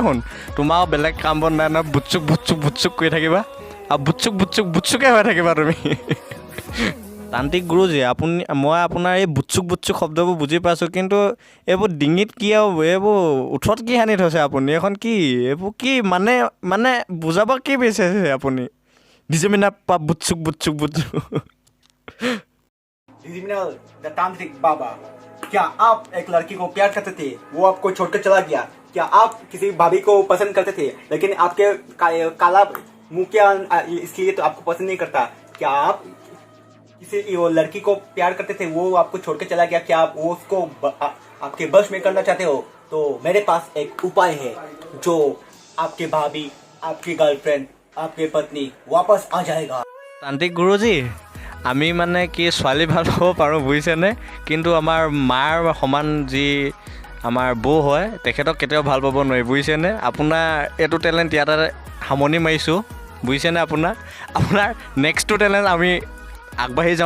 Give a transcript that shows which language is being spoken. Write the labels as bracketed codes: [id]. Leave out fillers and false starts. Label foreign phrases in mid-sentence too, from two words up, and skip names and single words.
[as] শুন, তোমাৰ বেলেগ কাম বন নাই নহয়, বুটচুক কৰি থাকিবা আৰু বুটচুকে হৈ থাকিবা তুমি। তান্ত্ৰিক গুৰুজী, মই আপোনাৰ এই বুটচুক শব্দবোৰ বুজি পাইছোঁ, কিন্তু এইবোৰ ডিঙিত কি আৰু এইবোৰ ওঠত কি সানি থৈছে আপুনি? এখন কি এইবোৰ কি মানে বুজাব কি বিচাৰিছে আপুনি? DJ মিনাপ্পা বুটচুক। [hi] डिजिमिनल द तांत्रिक बाबा, क्या आप एक लड़की को प्यार करते थे, वो आपको छोड़कर चला गया? क्या आप किसी भाभी को पसंद करते थे, लेकिन आपके काला मुंह क्या इसलिए तो आपको पसंद नहीं करता? क्या आप किसी वो लड़की को प्यार करते थे, वो आपको छोड़कर चला गया? क्या आप वो उसको आपके बस में करना चाहते हो? तो मेरे पास एक उपाय है, जो आपके भाभी, आपकी गर्लफ्रेंड, आपकी पत्नी वापस आ जाएगा। [as] তান্ত্ৰিক গুৰুজী, আমি মানে কি ছোৱালী ভাল পাব পাৰোঁ বুজিছেনে, কিন্তু আমাৰ মাৰ সমান যি আমাৰ বৌ হয়, তেখেতক কেতিয়াও ভাল পাব নোৱাৰি বুজিছেনে। আপোনাৰ এইটো টেলেণ্ট ইয়াতে সামৰণি মাৰিছোঁ বুজিছেনে। আপোনাৰ নেক্সটটো টেলেণ্ট আমি আগবাঢ়ি যাওঁ।